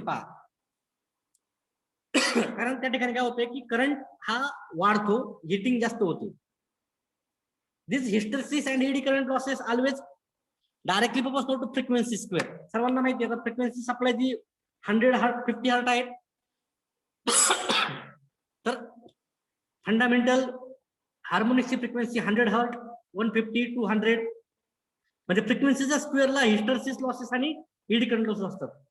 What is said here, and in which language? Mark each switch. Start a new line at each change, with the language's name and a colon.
Marathi: पहा, कारण त्या ठिकाणी काय होतंय की करंट हा वाढतो, हिटिंग जास्त होते.
English: This hysteresis and eddy current losses always directly proportional to frequency square.
Marathi: सर्वांना माहिती आहे फ्रिक्वेन्सी सप्लाय जी 100 हर्ट्ज 50 हर्ट्ज आहे. तर फंडामेंटल हार्मोनिक्सची फ्रिक्वेन्सी 100 हर्ट्ज, 150, 200 म्हणजे फ्रिक्वेन्सीच्या स्क्वेअरला हिस्टेरिसिस लॉसेस आणि एडी करंट लॉसेस असतात.